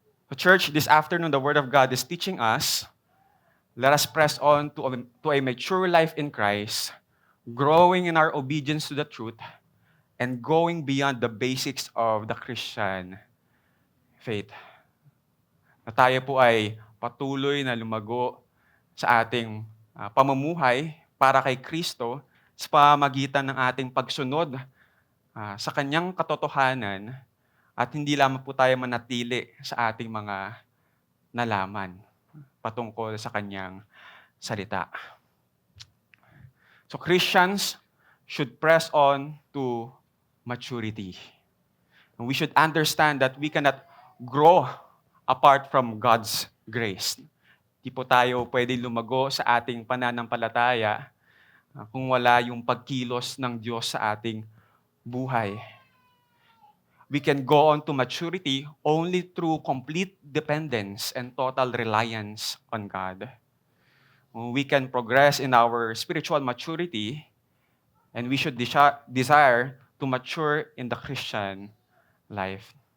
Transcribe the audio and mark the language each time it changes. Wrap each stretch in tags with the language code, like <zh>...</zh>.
<en>So church, this afternoon, the Word of God is teaching us, let us press on to a mature life in Christ, growing in our obedience to the truth, and going beyond the basics of the Christian faith.</en> <tl>Na tayo po ay patuloy na lumago sa ating pamumuhay para kay Kristo sa pamamagitan ng ating pagsunod sa Kanyang katotohanan at hindi lamang po tayo manatili sa ating mga nalaman patungkol sa Kanyang salita.</tl> <en>So Christians should press on to maturity. And we should understand that we cannot grow apart from God's grace.</en> <tl>Di po tayo pwede lumago sa ating pananampalataya kung wala yung pagkilos ng Diyos sa ating buhay.</tl> <en>We can go on to maturity only through complete dependence and total reliance on God. We can progress in our spiritual maturity, and we should desire to mature in the Christian life.</en>